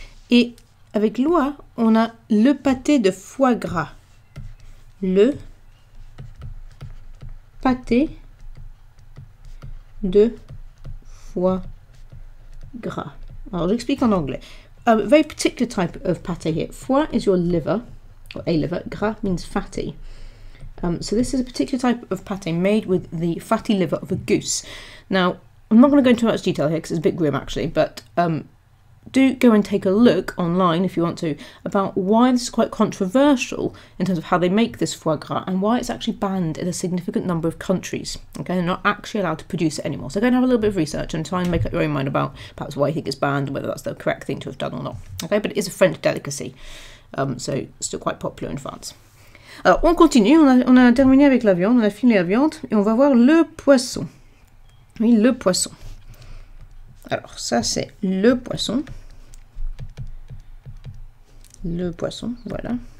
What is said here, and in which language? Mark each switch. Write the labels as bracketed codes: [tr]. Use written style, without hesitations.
[fr] Et avec l'oie, on a le pâté de foie gras. Le pâté de foie gras. Alors j'explique en anglais. [en] A very particular type of pâté here. Foie is your liver, or a liver. Gras means fatty. So this is a particular type of pâté made with the fatty liver of a goose. Now, I'm not going to go into much detail here because it's a bit grim actually, but do go and take a look online if you want to about why this is quite controversial in terms of how they make this foie gras and why it's actually banned in a significant number of countries. Okay, they're not actually allowed to produce it anymore. So go and have a little bit of research and try and make up your own mind about perhaps why you think it's banned and whether that's the correct thing to have done or not. Okay, but it is a French delicacy, so it's still quite popular in France. [fr] Alors on continue, on a terminé avec la viande, on a fini la viande et on va voir le poisson. Oui, le poisson. Alors ça c'est le poisson. Le poisson, voilà.